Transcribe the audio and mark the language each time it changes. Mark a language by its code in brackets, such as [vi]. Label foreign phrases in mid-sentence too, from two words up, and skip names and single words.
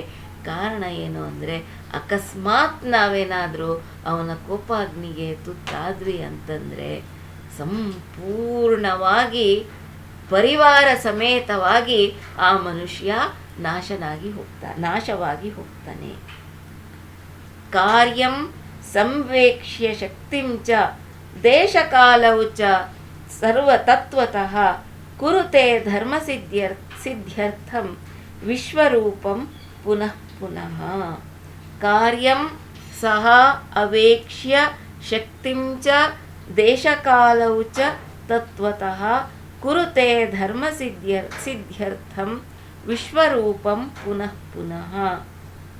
[kn] ಕಾರಣ ಏನು ಅಂದರೆ ಅಕಸ್ಮಾತ್ ನಾವೇನಾದರೂ ಅವನ ಕೋಪಾಗ್ನಿಗೆ ತುತ್ತಾದ್ವಿ ಅಂತಂದರೆ ಸಂಪೂರ್ಣವಾಗಿ ಪರಿವಾರ ಸಮೇತವಾಗಿ ಆ ಮನುಷ್ಯ ನಾಶವಾಗಿ ಹೋಗ್ತಾನೆ. [sa] ಕಾರ್ಯಂ ಸಂವೇಕ್ಷ್ಯ ಶಕ್ತಿಂ ಚ ದೇಶಕಾಲವು ಚ ಸರ್ವತತ್ವತಃ ಕುರುತೆ ಧರ್ಮಸಿದ್ಧ್ಯರ್ಥಂ ವಿಶ್ವರೂಪಂ ಪುನಃ ಪುನಃ. ಕಾರ್ಯಂ ಸಹ ಅವೇಕ್ಷ್ಯ ಶಕ್ತಿಂ ಚ ದೇಶಕಾಲವು ಚ ತತ್ವತಃ ಕುರುತೆ ಧರ್ಮಸಿದ್ಧ್ಯರ್ಥಂ ವಿಶ್ವರೂಪಂ ಪುನಃ ಪುನಃ.